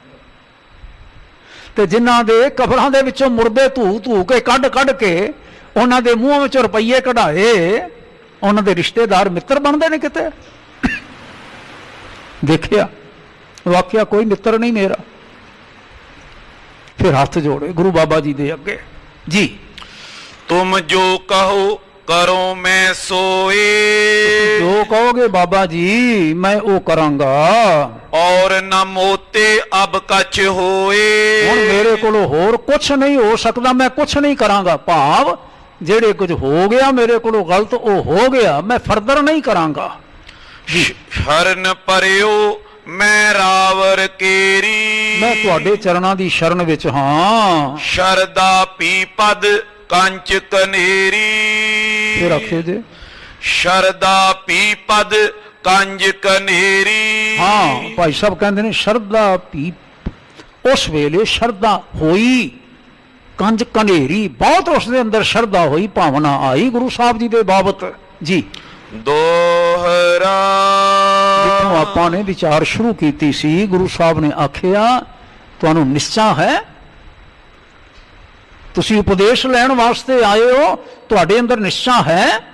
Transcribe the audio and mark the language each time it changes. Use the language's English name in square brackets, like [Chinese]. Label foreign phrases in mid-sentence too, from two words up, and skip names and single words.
[Punjabi] ਤੇ ਜਿਨ੍ਹਾਂ ਦੇ ਕਬਰਾਂ ਦੇ ਵਿੱਚੋਂ ਮੁਰਦੇ ਧੂ ਕੇ ਕੱਢ ਕੇ ਉਹਨਾਂ ਦੇ ਮੂੰਹਾਂ ਵਿੱਚੋਂ ਰੁਪਈਏ ਕਢਾਏ, ਉਹਨਾਂ ਦੇ ਰਿਸ਼ਤੇਦਾਰ ਮਿੱਤਰ ਬਣਦੇ ਨੇ ਕਿਤੇ। ਦੇਖਿਆ ਵਾਕਿਆ ਕੋਈ ਮਿੱਤਰ ਨਹੀਂ ਮੇਰਾ। ਫਿਰ ਹੱਥ ਜੋੜੇ ਗੁਰੂ ਬਾਬਾ ਜੀ ਦੇ ਅੱਗੇ ਜੀ। [Braj] तुम जो कहो करो मैं सोए। [Punjabi] ਜੋ ਕਹੋਗੇ ਬਾਬਾ ਜੀ ਮੈਂ ਉਹ ਕਰਾਂਗਾ। [Braj] और न मोते अब कछ होए। [Punjabi] ਹੁਣ ਮੇਰੇ ਕੋਲੋਂ ਹੋਰ ਕੁਛ ਨਹੀਂ ਹੋ ਸਕਦਾ, ਮੈਂ ਕੁਛ ਨਹੀਂ ਕਰਾਂਗਾ। ਭਾਵ ਜਿਹੜੇ ਕੁਝ ਹੋ ਗਿਆ ਮੇਰੇ ਕੋਲੋਂ ਗਲਤ ਉਹ ਹੋ ਗਿਆ, ਮੈਂ ਫਰਦਰ ਨਹੀਂ ਕਰਾਂਗਾ। [Braj] शरण परियो मैं रावर केरी। [Punjabi] ਮੈਂ ਤੁਹਾਡੇ ਚਰਨਾਂ ਦੀ ਸ਼ਰਨ ਵਿੱਚ ਹਾਂ। [Braj] शरदा पीपद कंच कनेरी। [Punjabi] ਫਿਰ ਆਖਿਓ ਜੇ [Braj] शरदा पीपद कंज कनेरी। [Punjabi] ਹਾਂ ਭਾਈ ਸਾਹਿਬ ਕਹਿੰਦੇ ਨੇ ਸ਼ਰਧਾ ਪੀ, ਉਸ ਵੇਲੇ ਸ਼ਰਧਾ ਹੋਈ, ਕੰਜ ਕਨੇਰੀ, ਬਹੁਤ ਉਸ ਦੇ ਅੰਦਰ ਸ਼ਰਧਾ ਹੋਈ, ਭਾਵਨਾ ਆਈ ਗੁਰੂ ਸਾਹਿਬ ਜੀ ਦੇ ਬਾਬਤ ਜੀ। [Braj] दोहरा। [Punjabi] ਜਿੱਥੋਂ ਆਪਾਂ ਨੇ ਵਿਚਾਰ ਸ਼ੁਰੂ ਕੀਤੀ ਸੀ, ਗੁਰੂ ਸਾਹਿਬ ਨੇ ਆਖਿਆ ਤੁਹਾਨੂੰ ਨਿਸ਼ਚਾ ਹੈ ਤੁਸੀਂ ਉਪਦੇਸ਼ ਲੈਣ ਵਾਸਤੇ ਆਏ ਹੋ, ਤੁਹਾਡੇ ਅੰਦਰ ਨਿਸ਼ਚਾ ਹੈ।